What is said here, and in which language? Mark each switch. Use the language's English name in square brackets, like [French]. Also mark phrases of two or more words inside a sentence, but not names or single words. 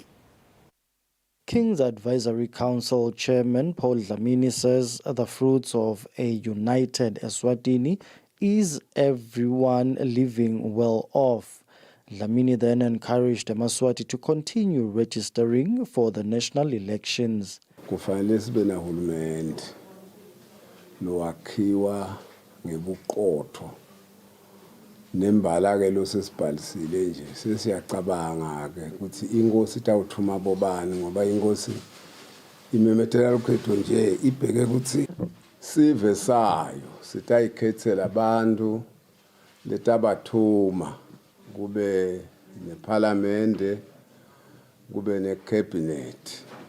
[English] King's Advisory Council Chairman Paul Dlamini says the fruits of a united Eswatini is everyone living well off. Dlamini then encouraged Eswatini to continue registering for the national elections. [Swati] Kufanele sibe nahulumende lowakhiwa ngebuqotho nembala ke lo sesibhalisile nje sesiyacabanga ke ukuthi inkosi itawuthuma bobani ngoba inkosi imemethela lokhetho nje ibheke ukuthi sive sayo sitayikhethela abantu letabathuma kube neparlamente kube necabinet